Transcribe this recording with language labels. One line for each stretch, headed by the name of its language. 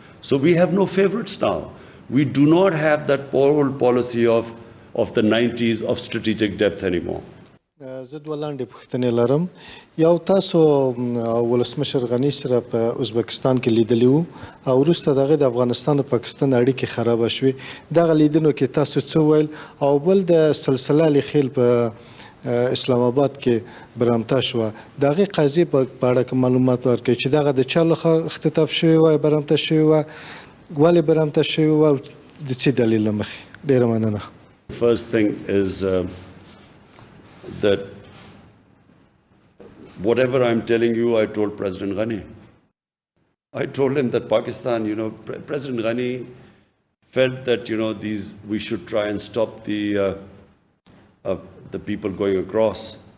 English: So we have no favorites now. We do not have that old policy of the 90s of strategic depth anymore.
Pashto: زه دوه لاندې پوښتنې لرم. یو تاسو ولسمشر غني سره په ازبکستان کې لیدلی وو او وروسته دغه د افغانستان او پاکستان اړیکې خرابه شوې. دغه لیدنو کې تاسو څه ویل؟ او بل د سلسله لیخیل په اسلام آباد کې برامته شوه. دغه قضیې په اړه کې معلومات ورکړئ چې دغه د چا لخوا اختطاف شوې وای، برامته شوې وه، ولې برامته شوې وه او د څه دلیل له مخې؟ ډېره مننه.
English: First thing is that whatever I'm telling you, I told President Ghani. I told him that Pakistan, President Ghani felt that, we should try and stop the people going across.